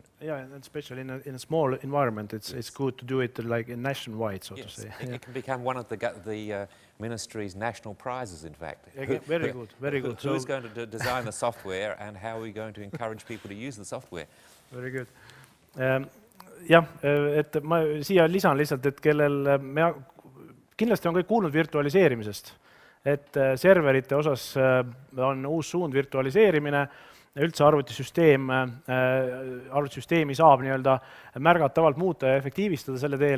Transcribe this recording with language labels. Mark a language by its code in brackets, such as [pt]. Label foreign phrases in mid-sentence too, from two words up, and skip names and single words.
[en] Yeah, and especially in a small environment, it's good to do it like in nationwide, so to say. It can become one of the ministry's national prizes, in fact. Very good, very good. Who's going to design the software, and how are we going to encourage people to use the software? Very good. [et] Jah, et ma siia lisan lihtsalt, et kellel kindlasti on kõik kuulnud virtualiseerimisest, et serverite osas on uus suund virtualiseerimine, üldse arvutisüsteemi saab nii-öelda märgatavalt muuta ja efektiivistada selle teel.